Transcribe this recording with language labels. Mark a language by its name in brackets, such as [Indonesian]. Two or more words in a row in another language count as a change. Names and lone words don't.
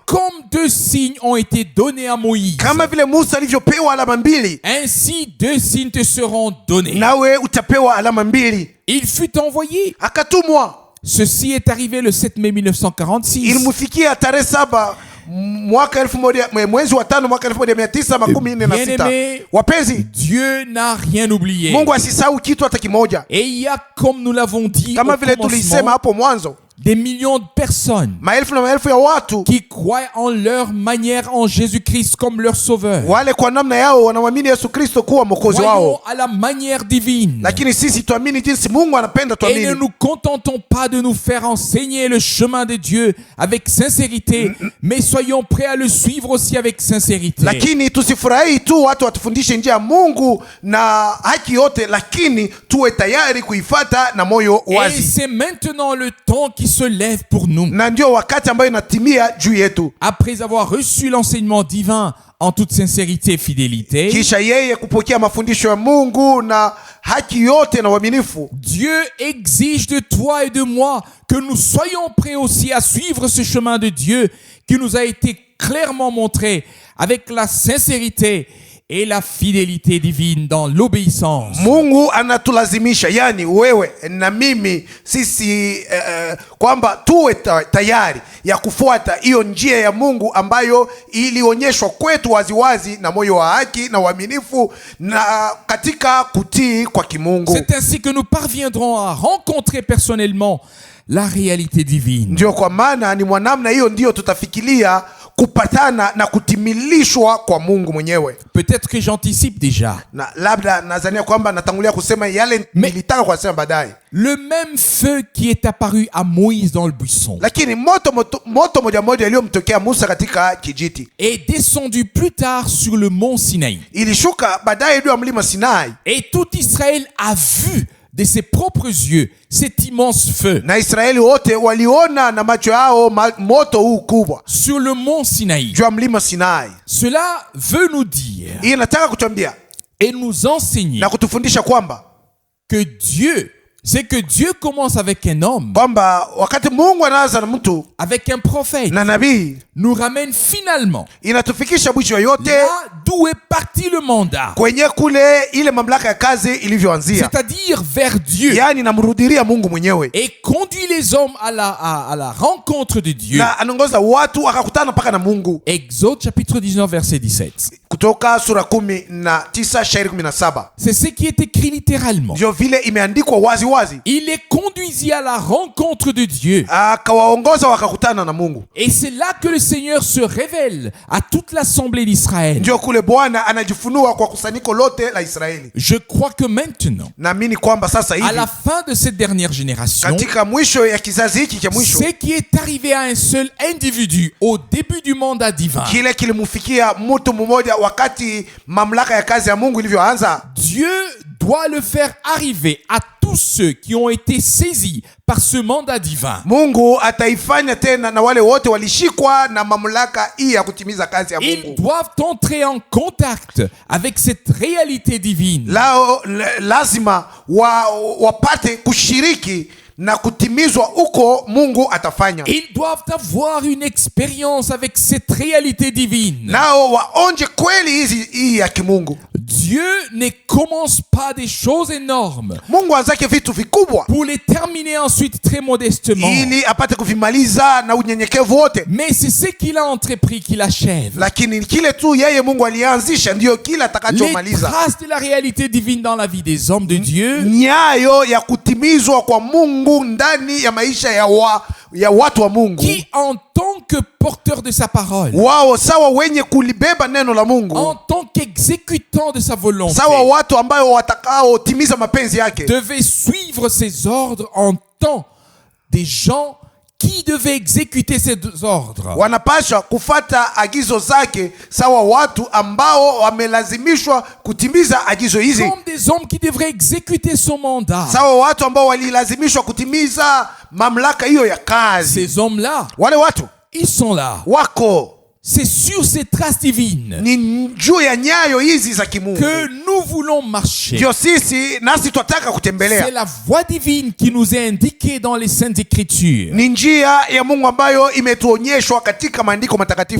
[French] comme 2 signes ont été donnés à Moïse, [Swahili] kama vile Musa alivyopewa alama 2, [French] ainsi 2 signes te seront donnés. [Swahili] nawe utapewa alama 2. [French] Il fut envoyé. [Swahili] Akatumwa. [French] Ceci est arrivé le 7 mai 1946. [Swahili] Ilimfikia tarehe 7 mwaka 1000 mwezi wa 5 mwaka 1946. [French] Bien-aimé, [Swahili] Wapenzi, [French] Dieu n'a rien oublié. [Swahili] Mungu asisahau kitu hata kimoja. [French] Et il y a, comme nous l'avons dit [Swahili] Kama [French] au [Swahili] vile tulisema [French] commencement, [Swahili] hapo mwanzo, [French] des millions de personnes [Swahili] maelfu na maelfu ya watu [French] qui croient en leur manière en Jésus-Christ comme leur sauveur. [Swahili] wale kwa namna yao wanamwamini Yesu Kristo kuwa mwokozi [French] Voyons [Swahili] wao, [French] à la manière divine. [Swahili] lakini sisi tuamini jinsi Mungu anapenda [French] Et ne [Swahili] tuamini, [French] nous contentons pas de nous faire enseigner le chemin de Dieu avec sincérité, mais soyons prêts à le suivre aussi avec sincérité. [Swahili] lakini tusifurahi tu watu watufundishe njia ya Mungu na haki yote, lakini tuwe tayari kuifata na moyo [French] Et [Swahili] wazi. [French] c'est maintenant le temps qui se lève pour nous. [Swahili] Na ndio wakati ambayo inatimia juu yetu, [French] Après avoir reçu l'enseignement divin en toute sincérité et fidélité, [Swahili] kisha yeye kupokea mafundisho ya Mungu na haki yote na uaminifu, [French] Dieu exige de toi et de moi que nous soyons prêts aussi à suivre ce chemin de Dieu qui nous a été clairement montré avec la sincérité et la fidélité divine dans l'obéissance. [Swahili] Mungu anatulazimisha, yani wewe na mimi, sisi kwamba tuwe tayari ya kufuata hiyo njia ya Mungu ambayo ilionyeshwa kwetu waziwazi na moyo wa haki na uaminifu na katika kutii kwa kimungu. [French] C'est ainsi que nous parviendrons à rencontrer personnellement la réalité divine. [Swahili] Ndio kwa maana ni mwanamna hiyo ndio tutafikiria kupatana na kutimilishwa kwa Mungu mwenyewe. [French] Peut-être que j'anticipe déjà. [Swahili] Na labda nadhania kwamba natangulia kusema yale nilitaka kusema baadaye. [French] Le même feu qui est apparu à Moïse dans le buisson [Swahili] Lakini moto moja moja iliyomtokea Musa katika kijiti [French] est descendu plus tard sur le mont Sinaï. [Swahili] ilishuka baadaye juu ya mlima Sinai, [French] Et tout Israël a vu de ses propres yeux cet immense feu [Swahili] na Israeli wote waliona na macho yao moto huu kubwa [French] sur le mont Sinaï. [Swahili] juu ya mlima Sinai. [French] Cela veut nous dire [Swahili] Hii nataka kutuambia [French] et nous enseigner [Swahili] na kutufundisha kwamba [French] que Dieu c'est que Dieu commence avec un homme, [Swahili] kwamba wakati Mungu anaanza na mtu [French] avec un prophète, [Swahili] na nabii, [French] nous ramène finalement [Swahili] inatufikisha mwisho yote [French] là d'où est parti le mandat, [Swahili] kwenye kule ile mamlaka ya kazi ilivyoanzia, [French] c'est-à-dire vers Dieu, [Swahili] yani namrudilia Mungu mwenyewe, [French] et conduit les hommes à la rencontre de Dieu. [Swahili] na anaongoza watu akakutana mpaka na Mungu. [French] Exode chapitre 19 verset 17. [Swahili] Kutoka sura 19 shairi 17, [French] C'est ce qui est écrit littéralement. [Swahili] ndio vile imeandikwa wazi wazi. [French] Il les conduisit à la rencontre de Dieu. [Swahili] Akawaongoza wakakutana na Mungu. [French] Et c'est là que le Seigneur se révèle à toute l'assemblée d'Israël. [Swahili] Ndio kule Bwana anajifunua kwa kusanyiko lote la Israeli. [French] Je crois que maintenant, [Swahili] Naamini kwamba sasa [French] à [Swahili] hivi [French] la fin de cette dernière génération, [Swahili] katika mwisho ya kizazi hiki cha mwisho, [French] ce qui est arrivé à un seul individu au début du mandat divin, [Swahili] kile kilimfikia mtu mmoja wakati mamlaka ya kazi ya Mungu ilivyoanza, [French] Dieu doit le faire arriver à tous ceux qui ont été saisis par ce mandat divin. [Swahili] Mungu ataifanya tena na wale wote walishikwa na mamlaka hii ya kutimiza kazi ya [French] Ils [Swahili] Mungu. [French] doivent entrer en contact avec cette réalité divine. [Swahili] Lazima wapate kushiriki na kutimizwa huko Mungu atafanya. [French] Ils doivent avoir une expérience avec cette réalité divine. [Swahili] Nao waonje kweli hii ya kimungu. [French] Dieu ne commence pas des choses énormes [Swahili] Mungu anzake vitu vikubwa [French] pour les terminer ensuite très modestement. [Swahili] ili apate kuvimaliza na unyenyekevu wote. [French] Mais c'est ce qu'il a entrepris qu'il achève. [Swahili] Lakini kile tu yeye Mungu alianzisha ndio kile [French] Les [Swahili] atakachomaliza. [French] traces de la réalité divine dans la vie des hommes de Dieu, [Swahili] Nyayo ya kutimizwa kwa Mungu ndani ya maisha ya watu wa Mungu, [French] qui en tant que porteur de sa parole, [Swahili] wao sawa wenye kulibeba neno la Mungu, [French] en tant qu'exécutant de sa volonté, [Swahili] sawa watu ambayo watakaotimiza mapenzi yake, [French] devait suivre ses ordres en tant des gens qui devaient exécuter ces ordres. [Swahili] wanapaswa kufata agizo zake sawa watu ambao wamelazimishwa kutimiza agizo hizi, [French] Comme des hommes qui devraient exécuter son mandat. [Swahili] sawa watu ambao walilazimishwa kutimiza mamlaka hiyo ya kazi. [French] Ces hommes-là, [Swahili] Wale watu [French] ils sont là. [Swahili] wako [French] C'est sur ces traces divines [Swahili] ni juu ya nyayo hizi za kimungu [French] que nous voulons marcher. [Swahili] ndio sisi nasi twataka [French] C'est [Swahili] kutembelea. [French] la voie divine qui nous est indiquée dans les Saintes Écritures. [Swahili] Ni njia ya Mungu ambayo imetuonyeshwa katika maandiko matakatifu.